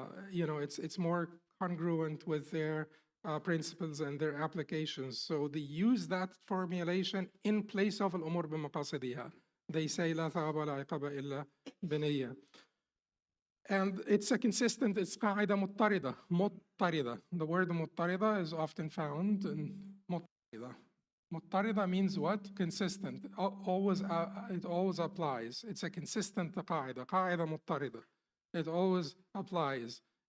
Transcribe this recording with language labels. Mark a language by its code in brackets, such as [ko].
[en] It's more congruent with their principles and their applications. So they use that formulation in place of [ar] al-umur bimaqasidiha. [en] They say [ar] لا ثواب ولا عقاب إلا بنية. [en] And it's it's قاعدة مضطردة. The word مضطردة is often found in مضطردة. مضطردة means what? Consistent. It always applies. It's a consistent قاعدة مضطردة. It always applies.